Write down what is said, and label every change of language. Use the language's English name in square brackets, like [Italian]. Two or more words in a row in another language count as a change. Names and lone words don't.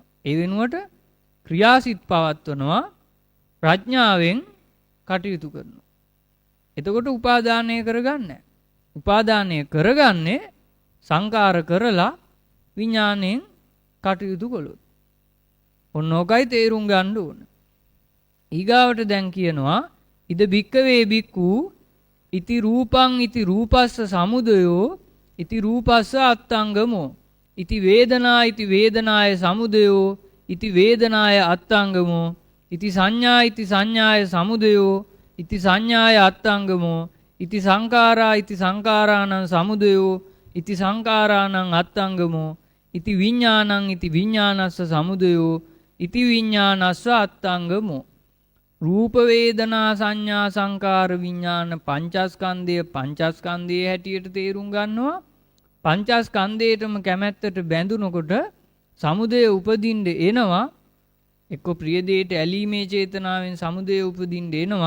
[Sinhala] ඒ වෙනුවට ක්‍රියාසිත පවත්වනවා ප්‍රඥාවෙන් කටයුතු කරනවා. එතකොට උපාදානය කරගන්නේ. උපාදානය කරගන්නේ සංකාර කරලා විඥාණයෙන් කටයුතු කළොත්. ඔන්නෝකයි තේරුම් ගන්න ඕන. ඊගාවට දැන් කියනවා [Pali] ඉද භික්කවේ භික්ඛු ඉති රූපං ඉති රූපස්ස සමුදයෝ ඉති රූපස්ස අත්තංගමෝ ඉති වේදනා ඉති වේදනාය සමුදයෝ ඉති වේදනාය අත්තංගමෝ ඉති සංඥා ඉති සංඥාය සමුදයෝ ඉති සංඥාය අත්තංගමෝ ඉති සංකාරා ඉති සංකාරාණං සමුදයෝ ඉති සංකාරාණං අත්තංගමෝ ඉති විඥානං ඉති විඥානස්ස සමුදයෝ ඉති විඥානස්ස අත්තංගමෝ. [Sinhala] රූප වේදනා සංඥා සංකාර විඥාන පංචස්කන්ධයේ හැටියට තේරුම් ගන්නවා. පංචස්කන්ධයටම කැමැත්තට බැඳුනකොට සමුදය උපදින්න එනවා. එක්ක ප්‍රිය දෙයට ඇලීමේ චේතනාවෙන් සමුදය උපදින්න එනවා.